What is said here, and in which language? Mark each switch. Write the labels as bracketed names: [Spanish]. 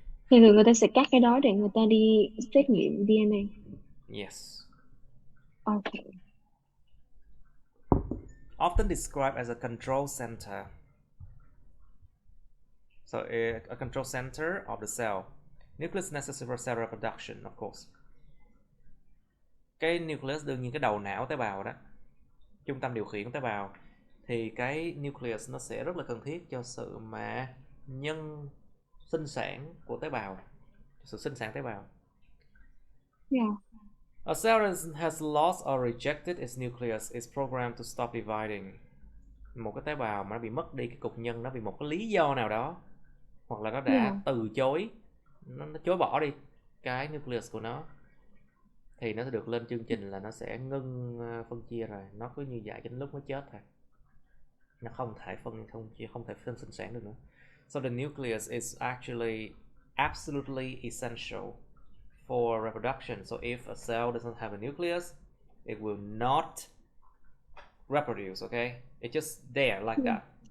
[Vietnamese] Thì thường người ta sẽ cắt cái đó để người ta đi xét nghiệm DNA. [English] Yes. Okay. Often described as a control center. So a control center of the cell. Nucleus necessary for cell reproduction, of course. [Vietnamese] Cái nucleus đương nhiên cái đầu não tế bào đó, trung tâm điều khiển của tế bào, thì cái nucleus nó sẽ rất là cần thiết cho sự mà sinh sản của tế bào, sự sinh sản tế bào. [English] Yeah. A cell has lost or rejected its nucleus is programmed to stop dividing. [Vietnamese] Một cái tế bào mà nó bị mất đi cái cục nhân, nó vì một cái lý do nào đó, hoặc là nó đã từ chối, nó chối bỏ đi cái nucleus của nó, thì nó sẽ được lên chương trình là nó sẽ ngưng phân chia rồi. Nó cứ như vậy cho đến lúc nó chết thôi. Nó không thể sinh sản được nữa. [English] So the nucleus is actually absolutely essential for reproduction. So if a cell doesn't have a nucleus, it will not reproduce, okay? It's just there like that.